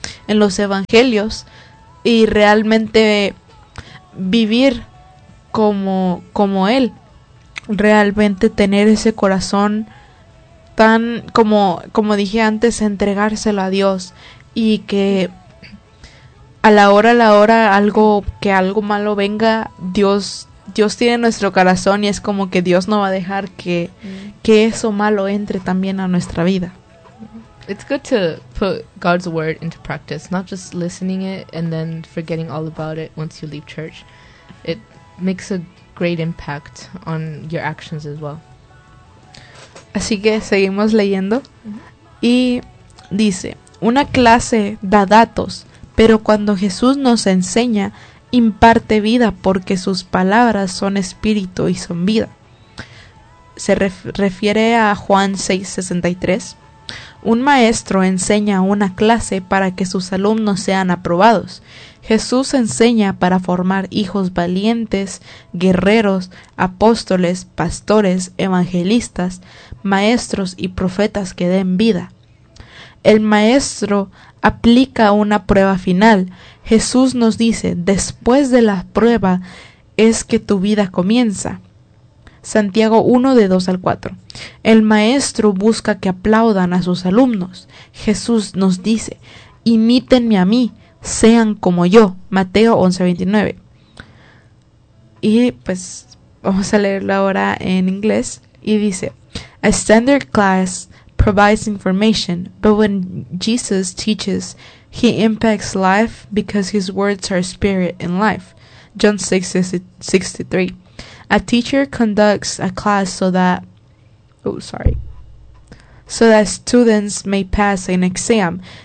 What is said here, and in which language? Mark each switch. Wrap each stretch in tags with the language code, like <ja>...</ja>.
<es>en los evangelios y realmente vivir como Él, realmente tener ese corazón tan, como dije antes, entregárselo a Dios, y que a la hora algo malo venga, Dios tiene nuestro corazón, y es como que Dios no va a dejar que eso malo entre también a nuestra vida.</es> <en>It's good to put God's word into practice, not just listening it and then forgetting all about it once you leave church. It makes a great impact on your actions as well.</en> <es>Así que seguimos leyendo. Y dice, una clase da datos, pero cuando Jesús nos enseña, imparte vida, porque sus palabras son espíritu y son vida. Se refiere a Juan 6:63. Un maestro enseña una clase para que sus alumnos sean aprobados. Jesús enseña para formar hijos valientes, guerreros, apóstoles, pastores, evangelistas, maestros y profetas que den vida. El maestro aplica una prueba final. Jesús nos dice, después de la prueba es que tu vida comienza. Santiago 1 de 2 al 4. El maestro busca que aplaudan a sus alumnos. Jesús nos dice, imítenme a mí, sean como yo. Mateo 11:29. Y pues vamos a leerlo ahora en inglés. Y dice,</es> <en>a standard class provides information, but when Jesus teaches, he impacts life because his words are spirit and life. John 6:63. A teacher conducts a class so that students may pass an exam.</en>